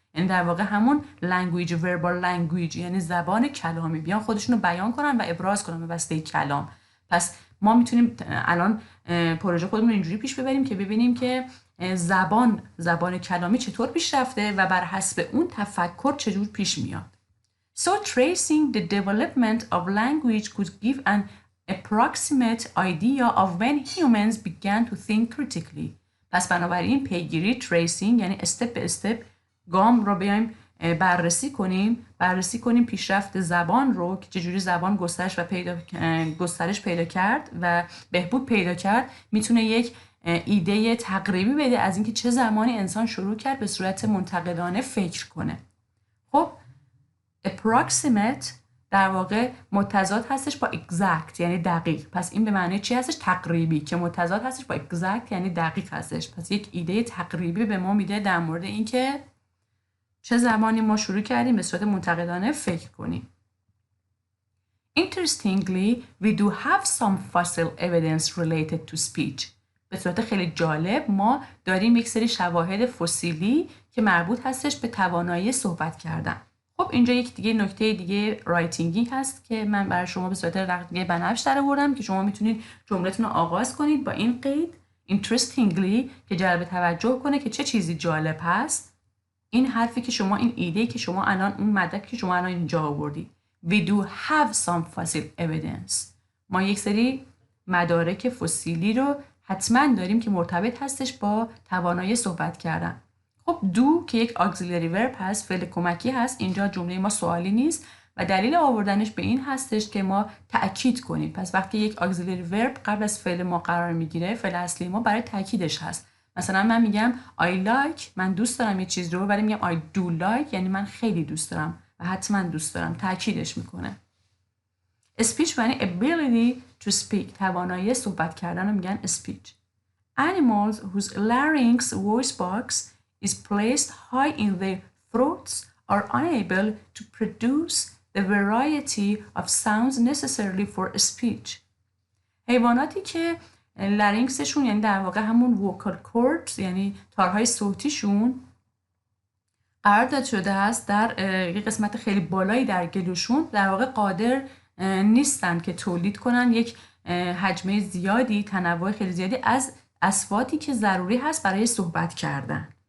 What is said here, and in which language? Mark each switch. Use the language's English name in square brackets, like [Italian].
[Persian] یعنی در واقع همون [English] language verbal language [Persian] یعنی زبان کلامی، بیان خودشونو بیان کنن و ابراز کنن به واسطه کلام. پس ما میتونیم الان پروژه خودمون اینجوری پیش ببریم که ببینیم که زبان کلامی چطور پیشرفته و بر حسب اون تفکر چجور پیش میاد. [English] So tracing the development of language could give an approximate idea of when humans began to think critically. [Persian] پس بنابراین پیگیری tracing یعنی استپ به استپ گام رو بیایم بررسی کنیم پیشرفت زبان رو که چجوری زبان گسترش پیدا کرد و بهبود پیدا کرد، میتونه یک ایده تقریبی بده از اینکه چه زمانی انسان شروع کرد به صورت منتقدانه فکر کنه. خب approximate در واقع متضاد هستش با exact یعنی دقیق. پس این به معنی چی هستش؟ تقریبی، که متضاد هستش با exact یعنی دقیق هستش. پس یک ایده تقریبی به ما میده در مورد اینکه چه زمانی ما شروع کردیم به صورت منتقدانه فکر کنیم. [English] Interestingly, we do have some fossil evidence related to speech. [Persian] به صورت خیلی جالب ما داریم یک سری شواهد فسیلی که مربوط هستش به توانایی صحبت کردن. خب اینجا یک نکته دیگه رایتینگی هست که من برای شما به صورت رقمی بنفش در آوردم که شما میتونید جملتون رو آغاز کنید با این قید interestingly که جلب توجه کنه که چه چیزی جالب هست. این حرفی که شما، این ایده که شما الان، اون مدرک که شما الان اینجا آوردید. [English] We do have some fossil evidence. [Persian] ما یک سری مدارک فسیلی رو حتما داریم که مرتبط هستش با توانایی صحبت کردن. خب do که یک [English] auxiliary verb [Persian] هست، فعل کمکی هست، اینجا جمله ما سوالی نیست و دلیل آوردنش به این هستش که ما تأکید کنیم. پس وقتی یک [English] auxiliary verb [Persian] قبل از فعل ما قرار میگیره، فعل اصلی ما برای تأکیدش هست. مثلا من میگم [English] I like، [Persian] من دوست دارم یه چیز رو، ولی میگم [English] I do like [Persian] یعنی من خیلی دوست دارم و حتما دوست دارم، تأکیدش میکنه. speech یعنی [English] ability to speak، [Persian] توانایی صحبت کردن رو میگن speech. [English] Animals whose larynx voice box is placed high in their throats are unable to produce the variety of sounds necessary for speech. [Persian] حیواناتی که لارینکسشون یعنی در واقع همون ووکال کورد یعنی تارهای صوتیشون قرار داده شده است در یک قسمت خیلی بالایی در گلوشون، در واقع قادر نیستن که تولید کنن یک حجمه زیادی، تنوع خیلی زیادی از اصواتی که ضروری هست برای صحبت کردن.